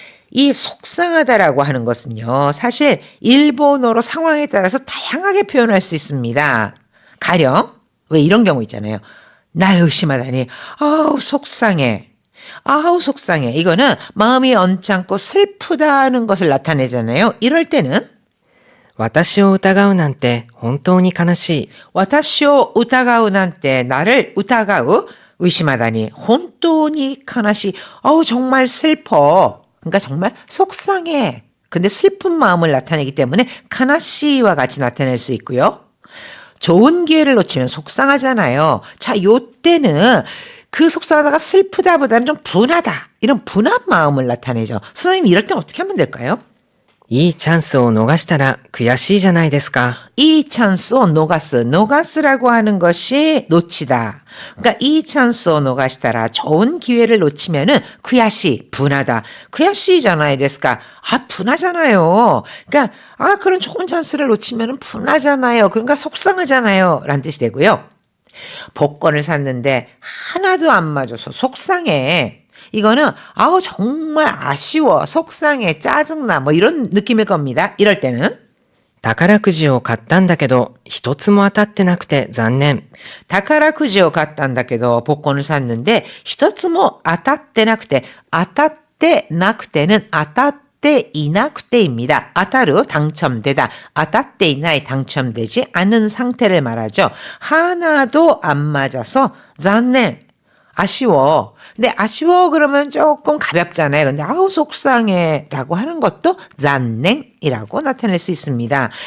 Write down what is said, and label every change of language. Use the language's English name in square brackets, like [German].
[Korean] 이 속상하다라고 하는 것은요. 사실 일본어로 상황에 따라서 다양하게 표현할 수 있습니다. 가령 왜 이런 경우 있잖아요. 날 의심하다니 아우 속상해. 아우 속상해. 이거는 마음이 언짢고 슬프다는 것을 나타내잖아요. 이럴 때는 [Japanese] 私を疑うなんて本当に悲しい。 [Korean] 와타시오 우타가우 난때 나를 우타가우 의심하다니 혼돈이 카나시 정말 슬퍼. 그러니까 정말 속상해. 근데 슬픈 마음을 나타내기 때문에 카나시와 같이 나타낼 수 있고요. 좋은 기회를 놓치면 속상하잖아요. 자, 요때는 그 속상하다가 슬프다보다는 좀 분하다. 이런 분한 마음을 나타내죠. 선생님 이럴 땐 어떻게 하면 될까요? [Japanese] いいチャンスを逃したら悔しいじゃないですか。 [Korean] 이 찬스を노가스, 노가스라고 하는 것이 놓치다. 그러니까 이 찬스を노가시다라 좋은 기회를 놓치면은 구야시, 분하다. 구야시잖아요, 데스까. 분하잖아요. 그러니까 그런 좋은 찬스를 놓치면은 분하잖아요. 그러니까 속상하잖아요. 라는 뜻이 되고요. 복권을 샀는데 하나도 안 맞아서 속상해. 이거는 정말 아쉬워, 속상해, 짜증나 뭐 이런 느낌일 겁니다. 이럴 때는 [Japanese] 宝くじを買ったんだけど、一つも当たってなくて残念。 다카라쿠지を買ったんだけど [Korean] 복권을 샀는데 [Japanese] 一つも当たってなくて 当たってなくて는当たっていなくて입니다. [Korean] 当たる 당첨되다. [Japanese] 当たっていない [Korean] 당첨되지 않은 상태를 말하죠. 하나도 안 맞아서 残念. 아쉬워. 근데 아쉬워 그러면 조금 가볍잖아요. 근데 속상해 라고 하는 것도 잔냉이라고 나타낼 수 있습니다.